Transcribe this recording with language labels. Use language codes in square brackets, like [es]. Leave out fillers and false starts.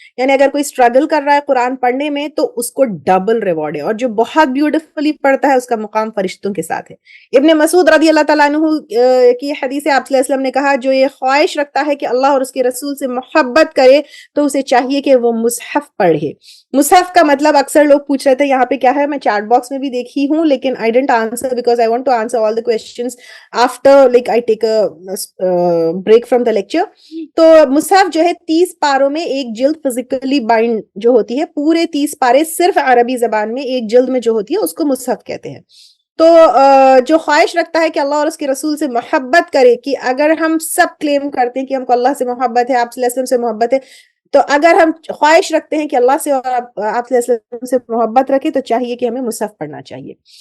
[ur] یعنی اگر کوئی اسٹرگل کر رہا ہے قرآن پڑھنے میں تو اس کو ڈبل ریوارڈ ہے اور جو بہت بیوٹیفلی پڑھتا ہے اس کا مقام فرشتوں کے ساتھ ہے. ابن مسعود رضی اللہ تعالیٰ عنہ کی حدیث آپ صلی اللہ علیہ وسلم نے کہا جو یہ خواہش رکھتا ہے کہ اللہ اور اس کے رسول سے محبت کرے تو اسے چاہیے کہ وہ مصحف پڑھے. مصحف کا مطلب اکثر لوگ پوچھ رہے تھے یہاں پہ کیا ہے. میں چیٹ باکس میں بھی دیکھی ہوں لیکن [en] I didn't answer because I want to answer all the questions after like I take a break from the lecture. [ur] تو مصحف جو ہے 30 پاروں میں ایک جلد فزیکلی بائنڈ جو ہوتی ہے پورے 30 پارے صرف عربی زبان میں ایک جلد میں جو ہوتی ہے اس کو مصحف کہتے ہیں. تو جو خواہش رکھتا ہے کہ اللہ اور اس کے رسول سے محبت کرے کہ اگر ہم سب کلیم کرتے ہیں کہ ہم کو اللہ سے محبت ہے آپ صلی اللہ علیہ وسلم سے محبت ہے تو اگر ہم خواہش رکھتے ہیں کہ اللہ سے اور آپ صلی اللہ علیہ وسلم سے محبت رکھیں تو چاہیے کہ ہمیں مصحف پڑھنا چاہیے.